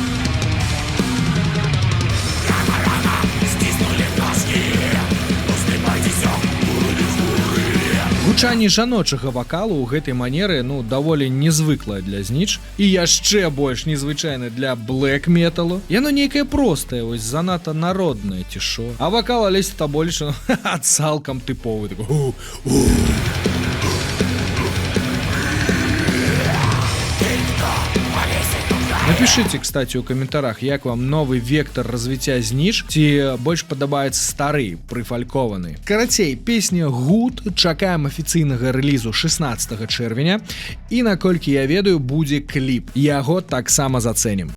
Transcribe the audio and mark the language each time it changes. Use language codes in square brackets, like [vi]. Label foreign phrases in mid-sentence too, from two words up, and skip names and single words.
[be] Гучанне жаночага вакалу ў гэтай манеры даволі незвыклае для «Зніч» і яшчэ больш незвычайна для блэк-металу. Яно нейкае простае, вось занадта народнае ці шо. А вакал Алесі Табольшча цалкам тыповы такой. [ru] Напишите, кстати, [be] у каментарах, як вам новый вектор развіцця «Зніч», ці больш падабаецца стары, прыфалькованы. Карацей, песня «Гуд», чакаем афіцыйнага рэлізу 16 чэрвеня, і наколькі я ведаю, будзе кліп. Яго таксама зацэнім.